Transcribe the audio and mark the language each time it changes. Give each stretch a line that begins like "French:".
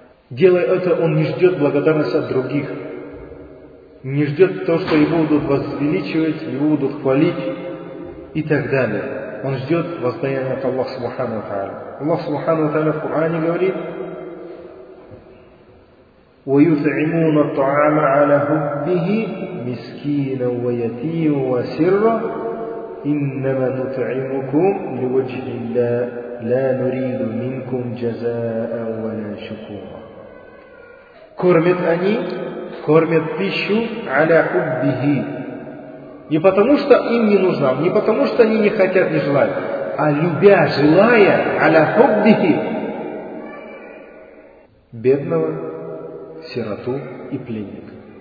Russian: Делая это, он не ждет благодарности от других. Не ждет то, что его будут возвеличивать, его будут хвалить и так далее. Он ждет воздаяния от Аллаха Субхану ва Тааля. Аллах Субхану ва Тааля в Коране говорит:
Arabic: ويطعمون الطعام على حبه مسكينا ويتيما وسرا إنما نطعمكم لوجه الله لا نريد منكم جزاء ولا شكورا.
Russian: Кормят они, кормят пищу
Arabic: аля хуббихи.
Russian: Не потому, что им не нужна, не потому, что они не хотят, не желают, а любя, желая
Arabic: аля хуббихи.
Russian: Бедного, сироту и пленника.